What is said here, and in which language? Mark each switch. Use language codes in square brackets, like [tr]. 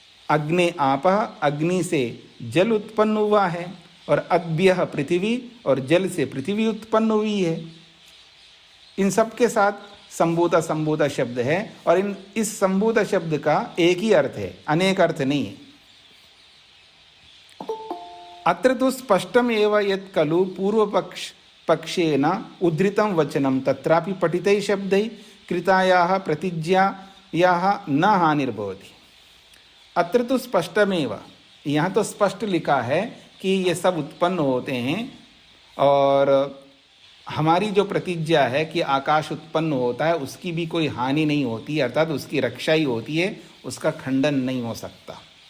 [sa] अग्नि आपः, [hi] अग्नि से जल उत्पन्न हुआ है, और [sa] अद्भ्यः पृथ्वी, [hi] और जल से पृथ्वी उत्पन्न हुई है। इन सब के साथ संभूता संभूता शब्द है, और इस संभूता शब्द का एक ही अर्थ है, अनेक अर्थ नहीं है। [sa] अत्र तो स्पष्टम एव यत् खलु पूर्वपक्षेन उद्धृतं वचनं तत्रापि पठितै शब्दै कृतायाः प्रतिज्ञायाः न हानिर्भवति। अत्र तो स्पष्टमेव, [hi] यहाँ तो स्पष्ट लिखा है कि ये सब उत्पन्न होते हैं, और हमारी जो प्रतिज्ञा है कि आकाश उत्पन्न होता है, उसकी भी कोई हानि नहीं होती, अर्थात उसकी रक्षा ही होती है, उसका खंडन नहीं हो सकता।